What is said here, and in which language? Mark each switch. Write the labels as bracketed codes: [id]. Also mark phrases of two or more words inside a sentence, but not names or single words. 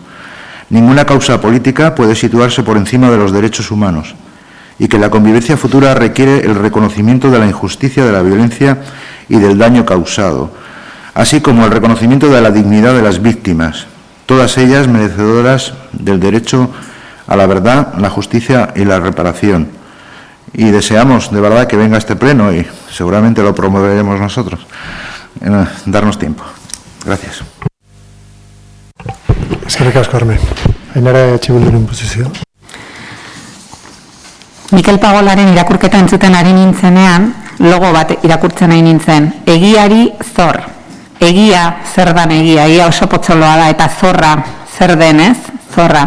[es] Ninguna causa política puede situarse por encima de los derechos humanos y que la convivencia futura requiere el reconocimiento de la injusticia, de la violencia y del daño causado, así como el reconocimiento de la dignidad de las víctimas, todas ellas merecedoras del derecho a la verdad, la justicia y la reparación. Y deseamos de verdad que venga este pleno y seguramente lo promoveremos nosotros. Darnos tiempo. Gracias. [eu] Eskerrik asko, Herme. Ainara EH Bilduren posizioa. Mikel Pagolaren irakurketa entzuten ari nintzenean, logo bat irakurtzen nahi nintzen. Egiari zor. Egia zer dan egia, egia oso potzoloa da, eta zorra zer denez, zorra.